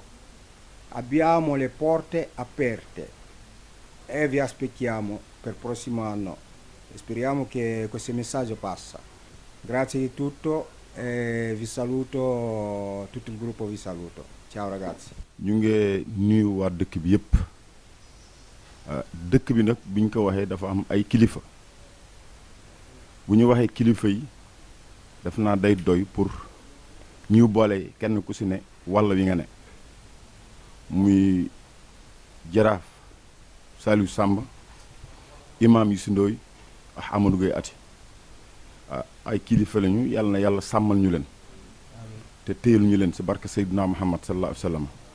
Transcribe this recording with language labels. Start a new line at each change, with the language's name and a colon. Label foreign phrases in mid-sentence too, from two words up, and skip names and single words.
Italian: Abbiamo le porte aperte e vi aspettiamo per il prossimo anno. Speriamo che questo messaggio passa. Grazie di tutto e vi saluto, tutto il gruppo vi saluto. Ciao ragazzi.
Wolof: ñu ngi nuyu waa dëkk bi yëpp dëkk bi nag bu ñu ko waxee dafa am ay kilifa bu ñu waxee kilifa yi daf naa day doy pour ñu boole kenn ku si ne walla wi nga ne muy jaraaf Saliou Samba imam Youssou Ndoye ak Amadou Gueye Ati ay kilifa lañu yàlla na yàlla sàmmal ñu leen te téyel ñu leen si barke Seydina Muhammad
Arabic: صلى الله عليه وسلم